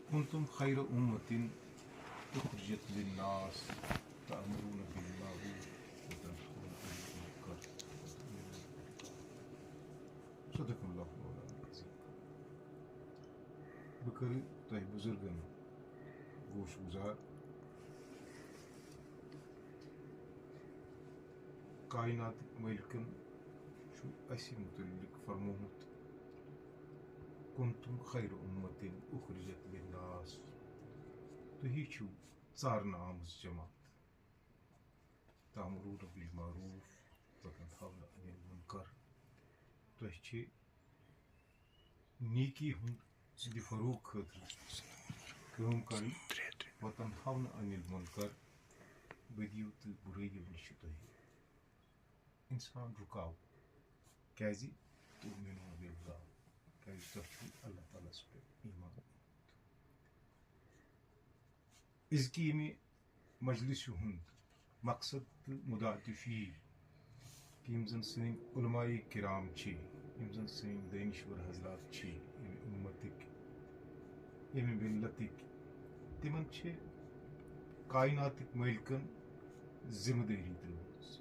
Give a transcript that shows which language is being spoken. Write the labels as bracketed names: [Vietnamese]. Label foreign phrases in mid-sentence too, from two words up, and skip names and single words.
[Arabic] كنتم خير أمة أخرجت للناس تأمرون بالمعروف وتنهون عن المنكر. صدق الله مولانا العظيم. [Kashmiri] بكر طيب بزرگن گوش گزار کائنات ملکن چھُ اَسہِ متعلق فرمومُت [Arabic] كنتم خير أمة أخرجت للناس. [Kashmiri] تُہی چھِو ژارنہٕ آمٕژ جماعت. [Arabic] تأمرون بالمعروف وتنهون عن المنكر. [Kashmiri] تۄہہِ چھِ نیکی ہُنٛد فروغ خٲطرٕ کٲم کَرٕنۍ. [Arabic] وتنهون عن المنكر. [Kashmiri] بدیو تہٕ بُرٲیو نِش چھِ تۄہہِ اِنسان رُکاو. [Arabic] کیٛازِ تؤمنون بالله. [Kashmiri] کیٛازِ تۄہہِ چھُو اللہ تعالیٰ ہَس پٮ۪ٹھ ایٖمان. أزکہِ ییٚمہِ مجلسہِ ہُنٛد مقصد تہٕ مُدا تہِ چھُ یی کہِ یِم زَن سٲنۍ علماء کرام چھِ, یِم زَن سٲنۍ دٲنِشوَر حضرات چھِ ییٚمہِ اُمتٕکۍ, ییٚمہِ مِلتٕکۍ, تِمن چھِ کائناتٕکۍ مٲلکن ذمہٕ دٲری ترٲومٕژ.